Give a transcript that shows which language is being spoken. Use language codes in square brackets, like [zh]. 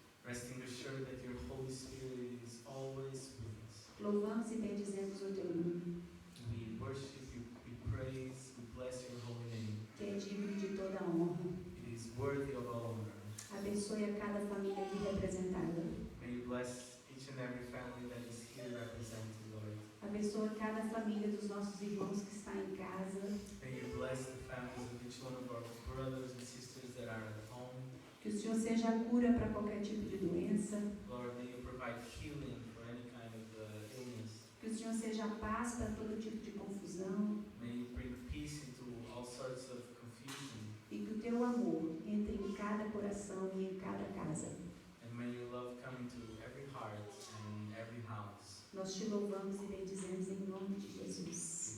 [en] Resting assured that your Holy Spirit is always with us. [pt] Louvamos e bendizemos o Teu nome, [en] We worship you, we praise, we bless your holy name. [pt] que é digno de toda a honra. [en] It is worthy of all honor. [pt] Abençoe a cada família aqui representada. [en] May you bless each and every family that is here represented, Lord. [pt] Abençoe cada família dos nossos irmãos que está em casa. [en] May you bless the families of each one of our brothers and sisters that are at home. [pt] Que o Senhor seja a cura para qualquer tipo de doença. [en] Lord, may you provide healing for any kind of illness. [pt] Que o Senhor seja a paz para todo tipo de confusão. [en] May you bring peace into all sorts of confusion. [pt] E que o Teu amor entre em cada coração e em cada casa. [en] And may your love come into every heart and every house. [pt] Nós te louvamos e bendizemos em nome de Jesus.